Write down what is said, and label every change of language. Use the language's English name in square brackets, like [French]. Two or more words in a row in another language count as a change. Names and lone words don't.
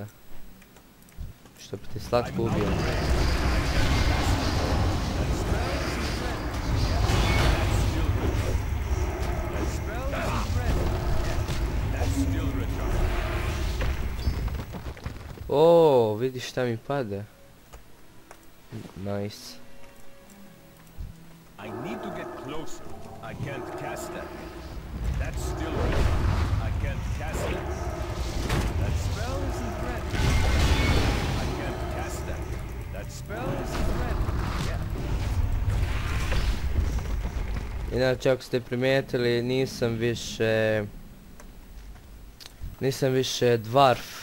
[Bosnian] Što bi te slatko ubio. O, vidi šta mi pade. [English] Nice. I need to get closer. I can't cast that. That's still I can't cast that. That spell isn't ready. I can't cast that. That spell isn't ready. Yeah. [Bosnian] Inače, ako ste primijetili, nisam više dwarf.